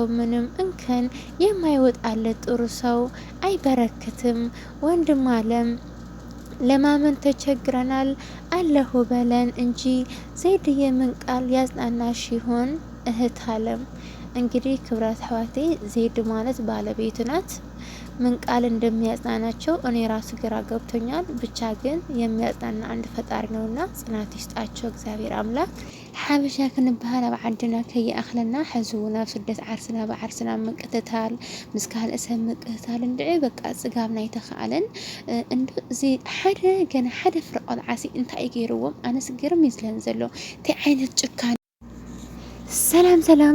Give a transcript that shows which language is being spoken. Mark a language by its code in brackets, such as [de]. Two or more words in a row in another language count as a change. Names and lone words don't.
[am] ምንም እንከን የማይወጣለት ጥሩ ሰው አይበረክትም ወንድም አለም ለማመን ተቸግረናል አለሁ በለን እንጂ ዘይድ የምን ቃል ያጽናናሽ ይሆን እህት አለም እንግዲህ ክብራት ሐዋቴ ዘይድ ማለት ባለቤቱ ናት ምን ቃል እንደሚያጽናናቸው እኔ ራሱ ግራ ገብቶኛል ብቻ ግን የሚያጽናና አንድ ፈጣሪ ነውና ጽናት ይስጣቸው እግዚአብሔር አምላክ [ti] ሓበሻ ክንበሃል ኣብ ዓድና ከይኣኽለና ሕዚ እውን ኣብ ስደት ዓርስና ብዓርስና ምቅትታል ምስ ካልእ ሰብ ምቅትታል እንድዒ በቃ ጽጋብ ናይ ተኸኣለን እንዶ እዚ ሓደ ፍረ ቆልዓሲ እንታይ እዩ ገይርዎም ኣነስ ግርም እዩ ዝለን ዘሎ እንታይ ዓይነት ጭካኔ ሰላም